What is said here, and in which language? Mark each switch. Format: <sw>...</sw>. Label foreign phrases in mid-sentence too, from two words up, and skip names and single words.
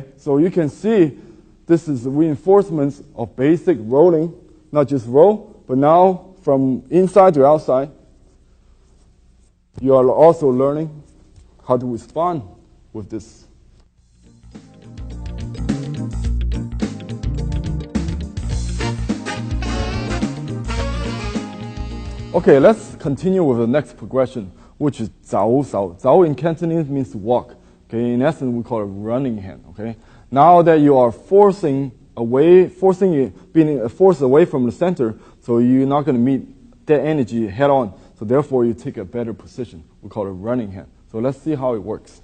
<en>So you can see this is reinforcements of basic rolling, not just roll, but now from inside to outside, you are also learning how to respond with this. Okay, let's continue with the next progression, which is</en> <yue>zao sao.</yue> <en>Zao in Cantonese means to walk. Okay, in essence, we call it running hand. Okay, now that you are being forced away from the center, so you're not going to meet that energy head on. So therefore, you take a better position. We call it running hand. So let's see how it works.</en>